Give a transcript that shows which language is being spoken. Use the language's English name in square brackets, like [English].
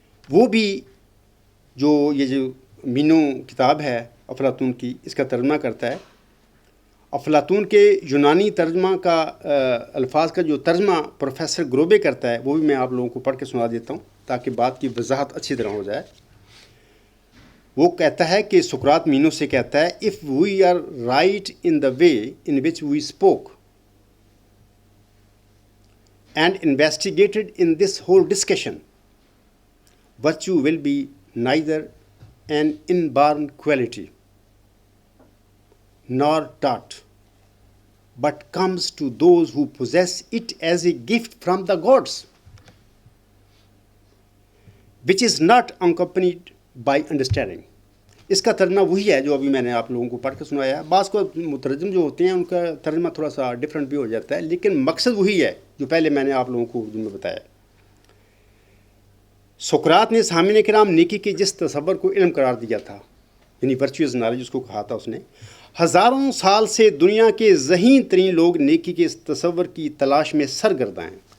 [Urdu] وہ بھی یہ جو مینو کتاب ہے افلاطون کی، اس کا ترجمہ کرتا ہے. افلاطون کے یونانی ترجمہ کا الفاظ کا جو ترجمہ پروفیسر گروبے کرتا ہے، وہ بھی میں آپ لوگوں کو پڑھ کے سنا دیتا ہوں تاکہ بات کی وضاحت اچھی طرح ہو جائے. وہ کہتا ہے کہ سقراط مینو سے کہتا ہے، [English] if we are right in the way in which we spoke and investigated in this whole discussion, virtue will be neither an inborn quality nor taught, but comes to those who possess it as a gift from the gods, which is not accompanied by understanding. [Urdu] اس کا ترجمہ وہی ہے جو ابھی میں نے آپ لوگوں کو پڑھ کے سنایا ہے. بعض کو مترجم جو ہوتے ہیں ان کا ترجمہ تھوڑا سا ڈفرینٹ بھی ہو جاتا ہے، لیکن مقصد وہی ہے جو پہلے میں نے آپ لوگوں کو اردو میں بتایا. سقراط نے سامعین کرام نیکی کے جس تصور کو علم قرار دیا تھا، یعنی ورچوئز نالج اس کو کہا تھا اس نے، ہزاروں سال سے دنیا کے ذہین ترین لوگ نیکی کے اس تصور کی تلاش میں سرگرداں ہیں.